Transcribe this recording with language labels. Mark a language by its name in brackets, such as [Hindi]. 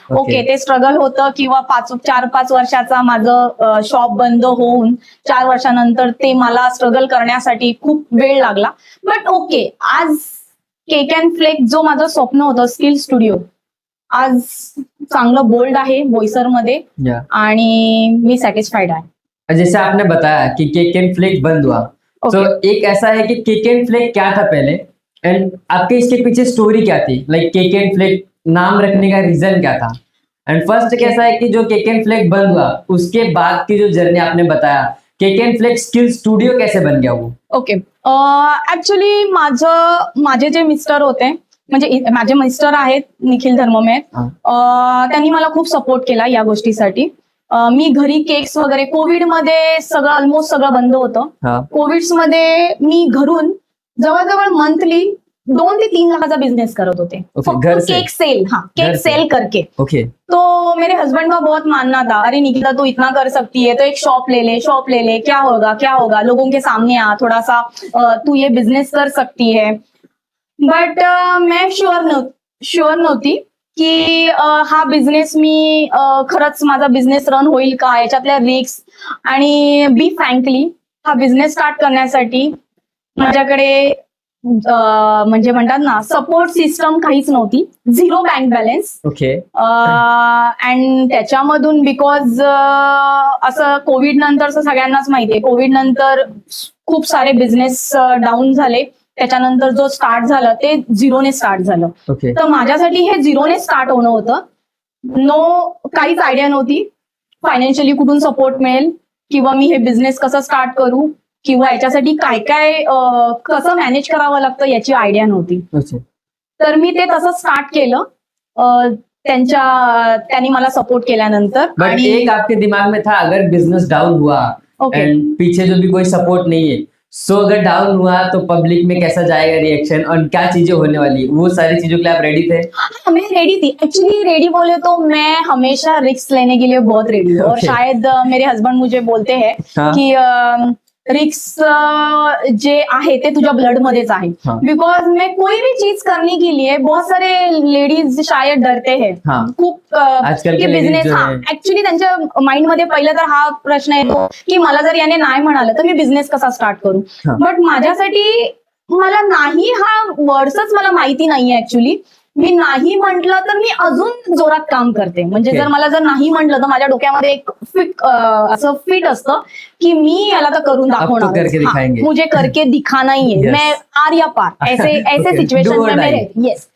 [Marathi] Okay, ते struggle होतं किंवा 4-5 वर्षाचा माझं शॉप बंद होऊन 4 वर्षानंतर ते मला स्ट्रगल करण्यासाठी खूप वेळ लागला. बट ओके, आज केक अँड फ्लेक जो माझं स्वप्न होतं स्किल स्टुडिओ आज चांगलं बोल्ड आहे बोईसरमध्ये या आणि मी सॅटिस्फाईड आहे. [Hindi] जैसे आपने बताया कि केक एंड फ्लेक बंद हुआ, तो एक ऐसा है कि केक एंड फ्लेक क्या था पहले एंड आपके इसके पीछे स्टोरी क्या थी, लाइक केक एंड फ्लेक नाम रखने का रीजन क्या था, एंड फर्स्ट कैसा है कि जो केक एंड फ्लेक बंद हुआ उसके बाद की जो जर्नी आपने बताया cake and flake skill studio कैसे बन गया वो. [Marathi] ओके, ऍक्च्युली माझे जे मिस्टर होते म्हणजे माझे मिस्टर आहेत निखिल धर्ममेर, त्यांनी मला खूप सपोर्ट केला या गोष्टीसाठी. मी घरी केक्स वगैरे कोविडमध्ये सगळं ऑलमोस्ट सगळं बंद होतं. कोविड्स मध्ये मी घरून जवळजवळ मंथली 2 ते 3 लाखाचा बिझनेस करत होते फक्त केक सेल. [Hindi] केक सेल करके. तो मेरे हस्बैंड का बहुत मानना था, अरे निकिता तू इतना कर सकती है तो एक शॉप ले ले, क्या होगा लोगों के सामने आ, थोड़ा सा तू ये बिझनेस कर सकती है. [Marathi] बट मैं शुअर नव्हती की हा बिझनेस मी खरंच माझा बिझनेस रन होईल का, याच्यातल्या रिस्क. आणि बी फ्रँकली हा बिझनेस स्टार्ट करण्यासाठी माझ्याकडे म्हणजे म्हणतात ना सपोर्ट सिस्टम काहीच नव्हती, 0 बँक बॅलन्स. ओके. अँड त्याच्यामधून बिकॉज असं कोविड नंतरचं सगळ्यांनाच माहितीये, कोविड नंतर खूप सारे बिझनेस डाऊन झाले. त्याच्यानंतर जो स्टार्ट झालं ते 0ने स्टार्ट झालं. तर माझ्यासाठी हे 0ने स्टार्ट होणं होतं. काहीच आयडिया नव्हती फायनान्शियली कुठून सपोर्ट मिळेल किंवा मी हे बिझनेस कसं स्टार्ट करू किंवा याच्यासाठी काय कसं मॅनेज करावं लागतं याची आयडिया नव्हती. तर मी ते तसं स्टार्ट केलं त्यांनी मला सपोर्ट केल्यानंतर. [Hindi] बट एक आपके दिमाग में था अगर बिजनेस डाउन हुआ एंड पीछे जो भी कोई सपोर्ट नहीं है, सो अगर डाउन हुआ तो पब्लिक में कैसा जाएगा रिएक्शन और क्या चीजें होने वाली, वो सारी चीजों के लिए आप रेडी थे? हाँ, मैं रेडी थी. एक्चुअली रेडी बोले तो मैं हमेशा रिस्क लेने के लिए बहुत रेडी हूँ. और शायद मेरे हस्बैंड मुझे बोलते हैं कि [Marathi] रिस्क जे आहे ते तुझ्या ब्लड मध्येच आहे. [Hindi] बिकॉज मैं कोई भी चीज करने के लिए बहुत सारे लेडीज शायद डरते हैं खूप की बिझनेस. [Marathi] ऍक्च्युली त्यांच्या माइंड मध्ये पहिलं तर हा प्रश्न येतो की मला जर याने नाही म्हणालं तर मी बिझनेस कसा स्टार्ट करू. बट माझ्यासाठी मला नाही हा वर्ड्सच मला माहिती नाहीये. ऍक्च्युली मी नाही म्हटलं तर मी अजून जोरात काम करते. म्हणजे जर मला नाही म्हटलं तर माझ्या डोक्यामध्ये एक असं फिट असतं की मी याला तर करून दाखवणार, [Hindi] मुझे करके दिखाना ही है, मैं आर या पार ऐसे सिचुएशन में मैं रहती.